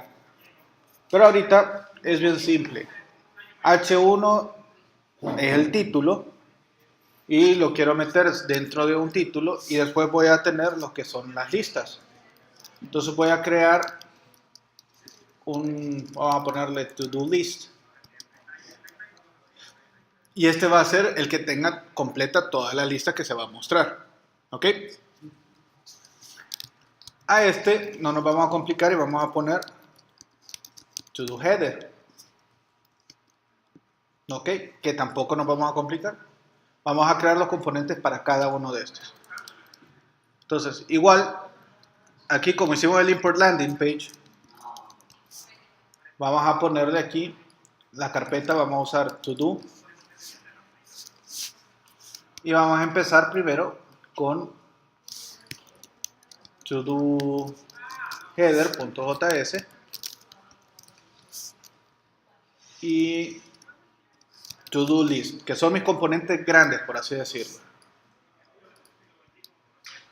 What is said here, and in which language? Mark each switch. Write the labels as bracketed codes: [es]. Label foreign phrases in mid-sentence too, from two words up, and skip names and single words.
[es] Pero ahorita es bien simple. H1 es el título y lo quiero meter dentro de un título y después voy a tener lo que son las listas. Entonces voy a crear vamos a ponerle [en] to-do list. [es] Y este va a ser el que tenga completa toda la lista que se va a mostrar. ¿Ok? A este no nos vamos a complicar y vamos a poner [en] to-do header. [es] ¿Ok? Que tampoco nos vamos a complicar. Vamos a crear los componentes para cada uno de estos. Entonces, igual, aquí como hicimos el [en] import landing page, [es] vamos a ponerle aquí la carpeta, vamos a usar [en] to do [es] y vamos a empezar primero con [en] to do header.js [es] y [en] to do list, [es] que son mis componentes grandes, por así decirlo.